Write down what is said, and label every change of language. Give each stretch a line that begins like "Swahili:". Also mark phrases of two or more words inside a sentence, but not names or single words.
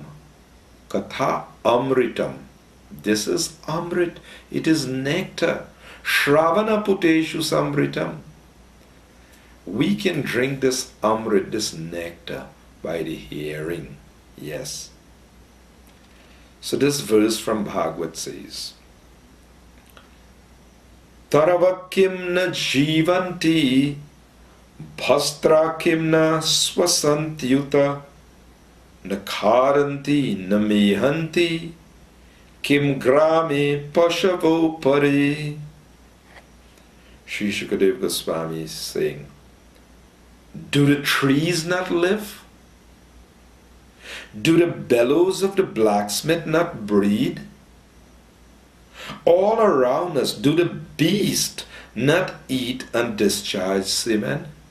Sanskrit: Katha Amritam.
English: This is Amrit. It is nectar.
Sanskrit: Shravana Puteshu Samritam.
English: We can drink this Amrit, this nectar, by the hearing. Yes. So this verse from Bhagavad says,
Sanskrit: Taravakim na jivanti bhastrakim na swasantyuta na kharanti na mehanti Kim grame pashavo pari.
English: Sri Shukadeva Goswami is saying, do the trees not live? Do the bellows of the blacksmith not breed? All around us, do the beasts not eat and discharge semen?